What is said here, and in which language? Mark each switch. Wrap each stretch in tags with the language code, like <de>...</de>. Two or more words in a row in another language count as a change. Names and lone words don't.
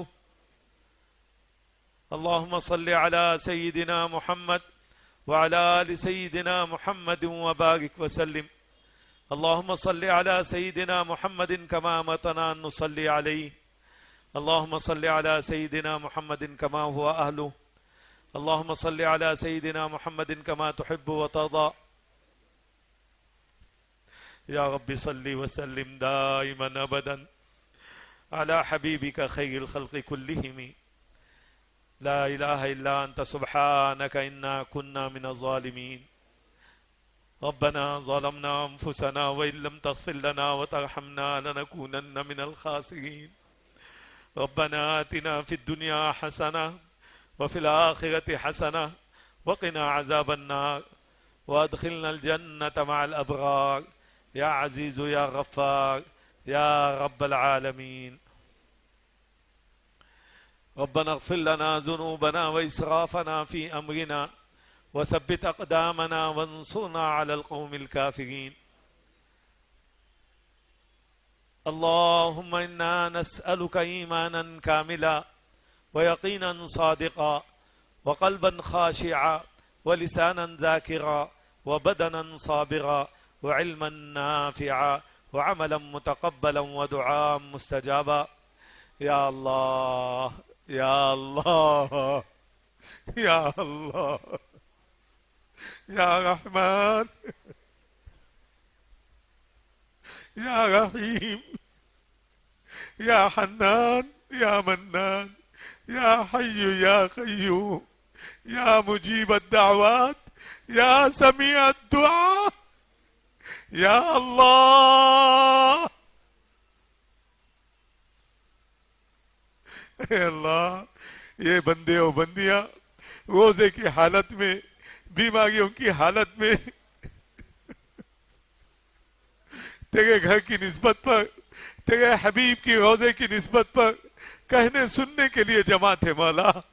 <ar>اللهم صل على سيدنا محمد وعلى آل سيدنا محمد وبارك وسلم. اللهم صل على سيدنا محمد كما أمرتنا أن نصلي عليه. اللهم صل على سيدنا محمد كما هو أهله. اللهم صل على سيدنا محمد كما تحب وترضى. يا رب صل وسلم دائما أبدا على حبيبك خير الخلق كلهم. لا إله إلا أنت سبحانك إنا كنا من الظالمين. ربنا ظلمنا أنفسنا وإن لم تغفر لنا وترحمنا لنكونن من الخاسرين. ربنا آتنا في الدنيا حسنة وفي الآخرة حسنة وقنا عذاب النار وأدخلنا الجنة مع الأبرار يا عزيز يا غفار يا رب العالمين. ربنا اغفر لنا ذنوبنا وإسرافنا في أمرنا وثبت أقدامنا وانصرنا على القوم الكافرين. اللهم إنا نسألك إيمانا كاملا ويقينا صادقا وقلبا خاشعا ولسانا ذاكرا وبدنا صابرا وعلما نافعا وعملا متقبلا ودعاء مستجابا. يا الله يا الله يا الله يا رحمن يا رحيم يا حنان يا منان يا حي يا قيوم يا مجيب الدعوات يا سميع الدعاء.</ar> <ur>یا اللہ اللہ، یہ بندے اور بندیاں روزے کی حالت میں، بیماریوں کی حالت میں تیرے گھر کی نسبت پر، تیرے حبیب کی روزے کی نسبت پر کہنے سننے کے لیے جمع تھے مولا.</ur>